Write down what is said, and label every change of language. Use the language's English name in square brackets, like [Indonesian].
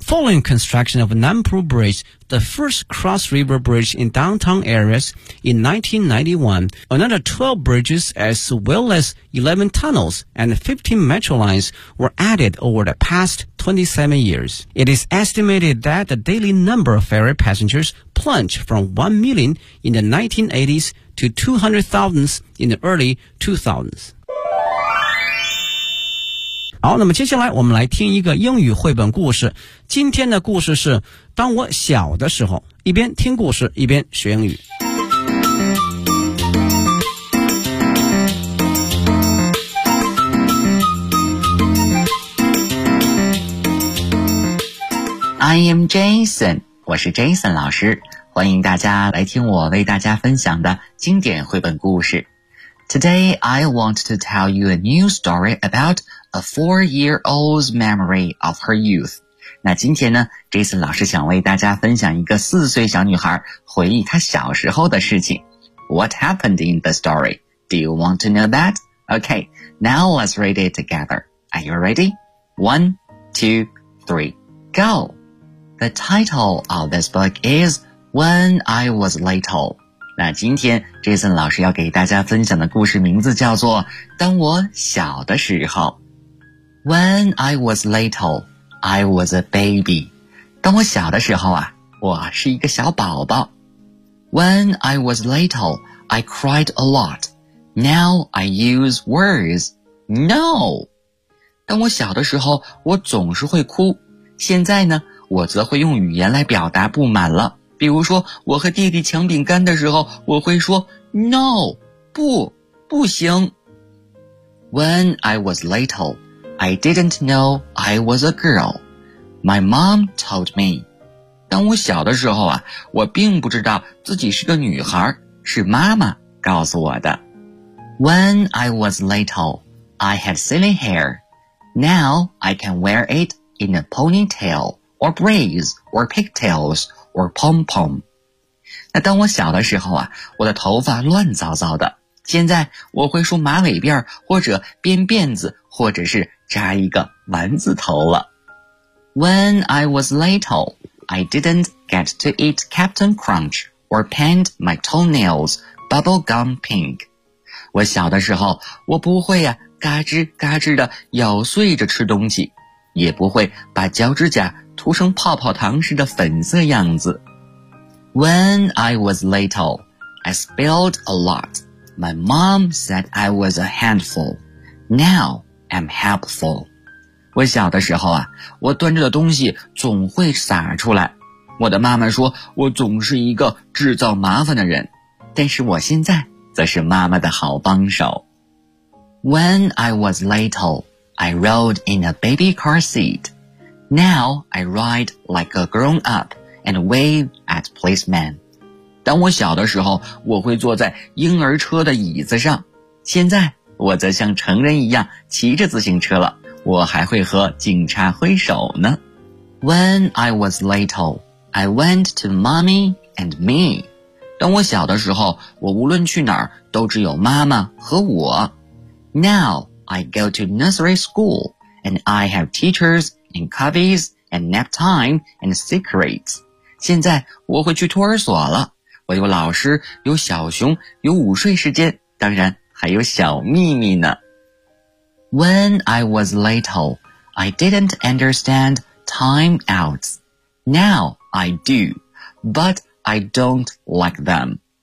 [English] Following construction of Nanpu Bridge, the first cross-river bridge in downtown areas in 1991, another 12 bridges as well as 11 tunnels and 15 metro lines were added over the past 27 years. It is estimated that the daily number of ferry passengers plunged from 1 million in the 1980s to 200,000 in the early 2000s. [Chinese] 好，那么接下来我们来听一个英语绘本故事。今天的故事是当我小的时候，一边听故事一边学英语。 [English] I am Jason， [Chinese] 我是 Jason 老师，欢迎大家来听我为大家分享的经典绘本故事。 [English] Today I want to tell you a new story about a four-year-old's memory of her youth. [Chinese] 那今天呢 ,Jason 老师想为大家分享一个四岁小女孩回忆她小时候的事情。 [English] What happened in the story? Do you want to know that? Okay, now let's read it together. Are you ready? One, two, three, go! The title of this book is When I Was Little. [Chinese] 那今天 Jason 老师要给大家分享的故事名字叫做当我小的时候。 [English] When I was little, I was a baby. [Chinese] 当我小的时候啊，我是一个小宝宝。 [English] When I was little, I cried a lot. Now I use words. No! [Chinese] 当我小的时候，我总是会哭。现在呢，我则会用语言来表达不满了。比如说我和弟弟抢饼干的时候，我会说 No, 不，不行。 [English] When I was little, I didn't know I was a girl. My mom told me. [Chinese] 当我小的时候啊，我并不知道自己是个女孩，是妈妈告诉我的。 [English] When I was little, I had silly hair. Now I can wear it in a ponytail, or braids, or pigtails,or pom-pom. [Chinese] 那当我小的时候啊，我的头发乱糟糟的。现在我会梳马尾辫，或者编辫子，或者是扎一个丸子头了。 [English] When I was little, I didn't get to eat Captain Crunch or paint my toenails bubble gum pink. [Chinese] 我小的时候，我不会啊，嘎吱嘎吱的咬碎着吃东西，也不会把脚趾甲涂成泡泡糖似的粉色样子。 [English] When I was little, I spilled a lot. My mom said I was a handful. Now I'm helpful. [Chinese] 我小的时候啊，我端着的东西总会洒出来。我的妈妈说我总是一个制造麻烦的人，但是我现在则是妈妈的好帮手。 [English] When I was little, I rode in a baby car seat. Now I ride like a grown up and wave at policemen. [Chinese] 当我小的时候，我会坐在婴儿车的椅子上。现在我则像成人一样骑着自行车了，我还会和警察挥手呢。 [English] When I was little, I went to mommy and me. [Chinese] 当我小的时候，我无论去哪儿都只有妈妈和我。 [English] Now, I go to nursery school, and I have teachers and cubbies and nap time and secrets. [Chinese] 现在我会去托儿所了，我有老师，有小熊，有午睡时间，当然还有小秘密呢。 [English] When I was little, I didn't understand time outs. Now I do, but I don't like them.